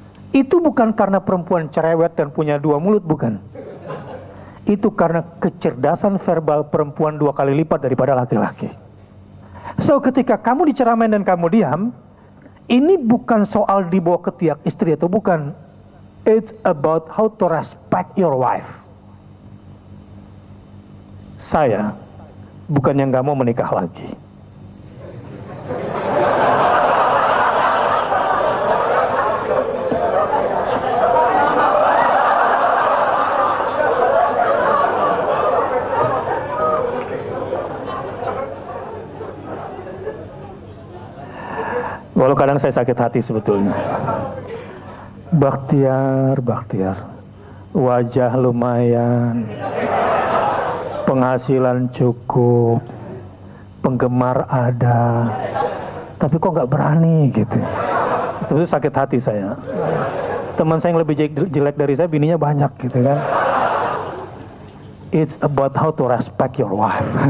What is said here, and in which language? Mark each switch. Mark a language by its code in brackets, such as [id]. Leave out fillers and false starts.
[id] Itu bukan karena perempuan cerewet dan punya dua mulut, bukan. Itu karena kecerdasan verbal perempuan dua kali lipat daripada laki-laki. So, ketika kamu diceramain dan kamu diam, ini bukan soal dibawa ketiak istri atau bukan. [en] It's about how to respect your wife. [id] Saya bukan yang gak mau menikah lagi. Walau kadang saya sakit hati sebetulnya. Bakhtiar, Bakhtiar, wajah lumayan, penghasilan cukup, penggemar ada, tapi kok gak berani gitu. Itu sakit hati saya. Teman saya yang lebih jelek dari saya, bininya banyak gitu kan. [en] It's about how to respect your wife.